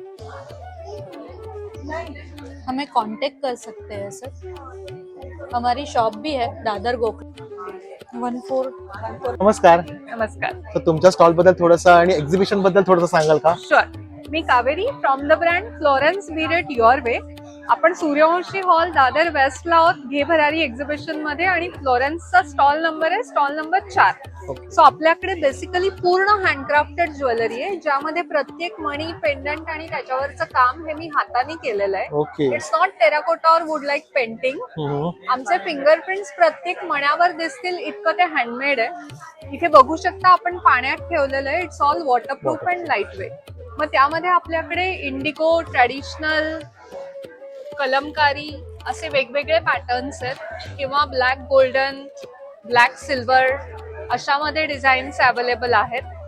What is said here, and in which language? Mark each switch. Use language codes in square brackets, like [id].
[hi] हमें कांटेक्ट कर सकते हैं सर. हमारी शॉप भी है दादर गोकुल 1414. [mr] नमस्कार. नमस्कार. तर तुमच्या स्टॉल बद्दल थोडंसं आणि एक्झिबिशन बद्दल थोडंसं सांगाल का? [en] Sure. [mr] मी Kaveri from the brand Florence Veer eight your way. आपण सूर्यवंशी हॉल दादर वेस्टला आहोत घे भरारी एक्झिबिशन मध्ये, आणि फ्लोरेन्सचा स्टॉल नंबर आहे स्टॉल नंबर 4. सो आपल्याकडे बेसिकली पूर्ण हँडक्राफ्टेड ज्वेलरी आहे, ज्यामध्ये प्रत्येक मणी, पेंडंट आणि त्याच्यावरचं काम हे मी हाताने केलेलं आहे. [en] Okay. It's not terracotta or wood like painting. [mr] आमचे फिंगरप्रिंट्स प्रत्येक मण्यावर दिसतील इतकं ते हँडमेड आहे. इथे बघू शकता आपण पाण्यात ठेवलेलं आहे. [en] It's all waterproof and light weight. [mr] मग त्यामध्ये आपल्याकडे इंडिगो, ट्रॅडिशनल, कलमकारी असे वेगवेगळे पॅटर्न्स आहेत, किंवा ब्लॅक गोल्डन, ब्लॅक सिल्वर अशामध्ये डिझाईन्स अवेलेबल आहेत.